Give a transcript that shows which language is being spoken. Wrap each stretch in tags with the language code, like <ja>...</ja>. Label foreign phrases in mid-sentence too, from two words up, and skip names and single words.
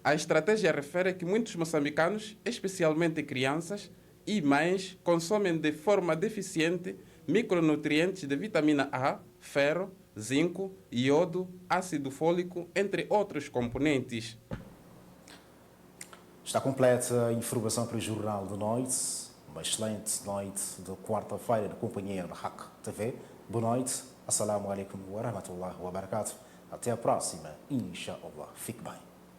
<pt>A estratégia refere que muitos moçambicanos, especialmente crianças e mães, consomem de forma deficiente micronutrientes de vitamina A, ferro, zinco, iodo, ácido fólico, entre outros componentes. Está completa a informação para o Jornal de Noite. Uma excelente noite de quarta-feira na companhia da RAC TV. Boa noite.</pt> <ar>السلام عليكم ورحمة الله وبركاته.</ar> <pt>Até a próxima. Inshallah. Fique bem.</pt>